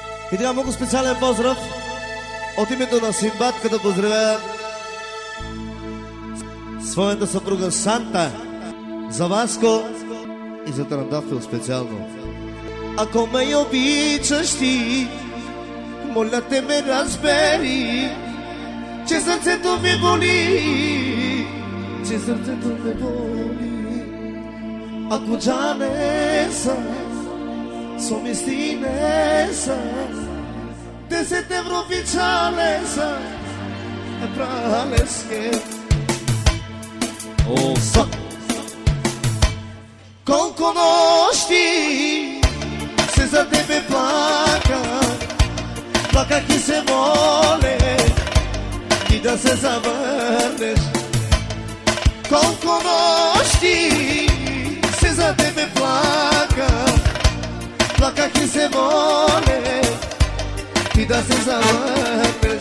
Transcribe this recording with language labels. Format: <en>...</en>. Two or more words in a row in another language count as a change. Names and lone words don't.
<bg>И така много специален поздрав от името на Симбатка да поздравя своята съпруга Санта, за Васко и за Трандафил специално. Ако ме обичаш ти, моля те ме разбери, че сърцето ми боли, че сърцето ми боли.</bg> <rom>Ако джане са, somistine sa, 10 euro oficiale sa, e praleske. O sa,</rom> <bg>колко нощи се за тебе плаках и се моля ти да се завърнеш. Колко нощи се за тебе плаках и се моля ти да се завърнеш.</bg>